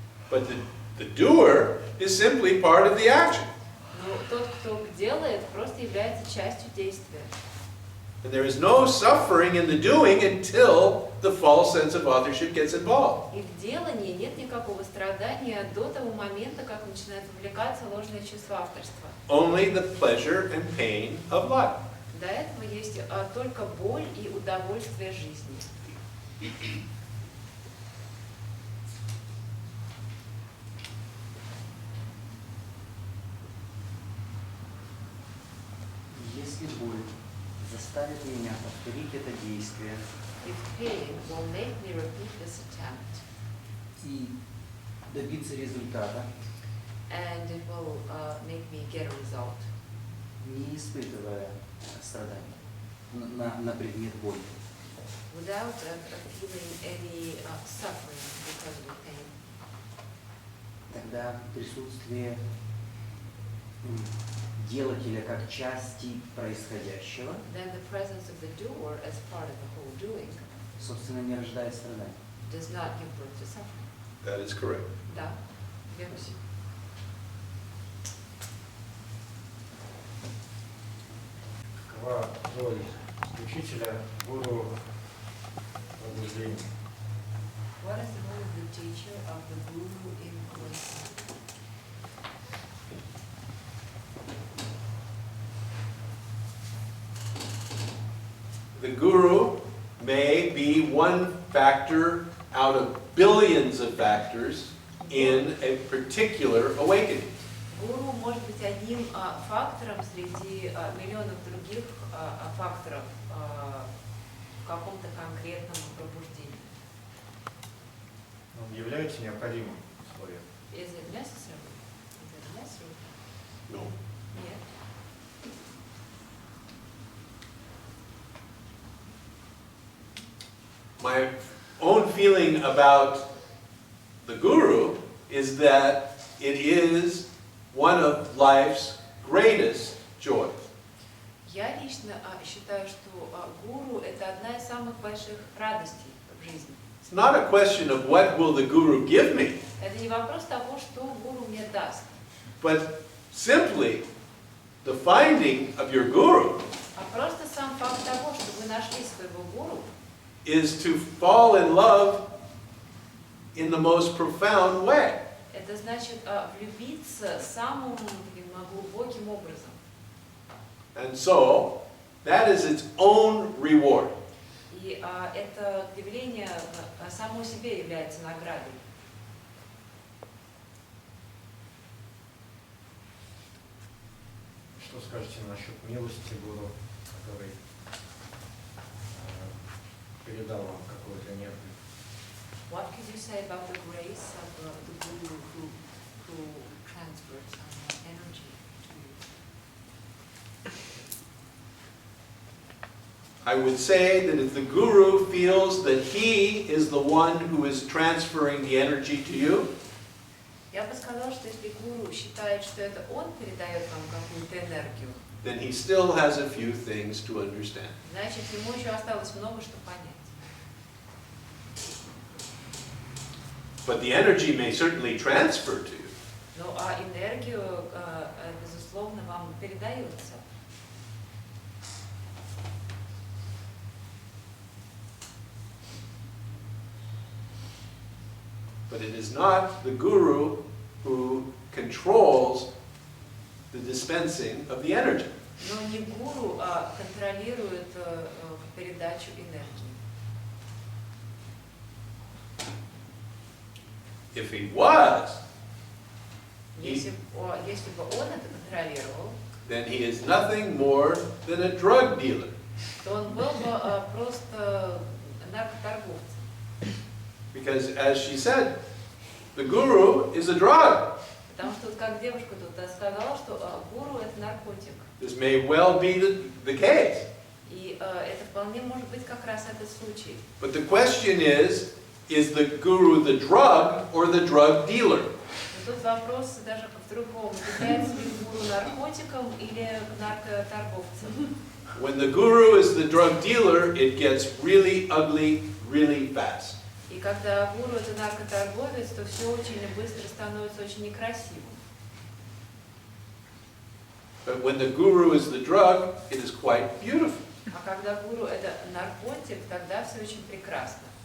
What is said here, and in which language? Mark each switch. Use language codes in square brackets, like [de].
[en] But The doer is simply part of the action. [ru] Но тот, кто делает, просто является частью действия. [en] And there is no suffering in the doing until the false sense of authorship gets involved. [ru] И в делании нет никакого страдания до того момента, как начинает вовлекаться ложное чувство авторства. [en] Only the pleasure and pain of life. [ru] До этого есть только боль и удовольствие жизни. Если боль заставит меня повторить это действие [en] If pain will make me repeat this attempt, [ru] и добиться результата, [en] and it will make me get a result, [ru] не испытывая страданий на предмет боли, [en] without feeling any suffering because of the pain, [ru] тогда присутствие делателя как части происходящего, [en] then the presence of the doer as part of the whole doing [ru] собственно, не рождает страданий. [en] does not give birth to suffering. That is correct. [ru] Да, верно. Какова роль учителя, гуру в пробуждении? [en] What is the role of the teacher, of the guru in awakening? The guru may be one factor out of billions of factors in a particular awakening. [ru] Гуру может быть одним фактором среди миллионов других факторов в каком-то конкретном пробуждении. Он является необходимым условием. [en] Is it necessary? Is it necessary? No. [ru] Нет. [en] My own feeling about the guru is that it is one of life's greatest joys. [ru] Я лично считаю, что гуру – это одна из самых больших радостей в жизни. [en] It's not a question of what will the guru give me, [ru] Это не вопрос того, что гуру мне даст, [en] but simply the finding of your guru [ru] а просто сам факт того, что вы нашли своего гуру, [en] is to fall in love in the most profound way. [ru] это значит влюбиться самым глубоким образом. [en] And so, that is its own reward. [ru] И это явление само себе является наградой. Что скажете насчет милости гуру, который передал вам какую-то энергию? [en] What could you say about the grace of the guru who transferred some energy to you? I would say that if the guru feels that he is the one who is transferring the energy to you, [ru] Я бы сказала, что если гуру считает, что это он передает вам какую-то энергию, [en] then he still has a few things to understand. [ru] значит, ему еще осталось много что понять. [en] But the energy may certainly transfer to you. [ru] Ну, а энергию, безусловно, вам передается. [en] But it is not the guru who controls the dispensing of the energy. [ru] Но не гуру контролирует передачу энергии. [en] If he was, [ru] Если бы он это контролировал, [en] then he is nothing more than a drug dealer. [ru] то он был бы просто наркоторговцем. [en] Because as she said, the guru is a drug. [ru] Потому что, вот как девушка тут сказала, что гуру – это наркотик. [en] This may well be the case. [ru] И это вполне может быть как раз этот случай. [en] But the question is the guru the drug or the drug dealer? [ru] Но тут вопрос даже в другом. Является ли гуру наркотиком или наркоторговцем? [en] When the guru is the drug dealer, it gets really ugly really fast. [ru] И когда гуру это наркоторговец, то все очень быстро становится очень некрасивым. [en] But when the guru is the drug, it is quite beautiful. [ru] А когда гуру это наркотик, тогда все очень прекрасно.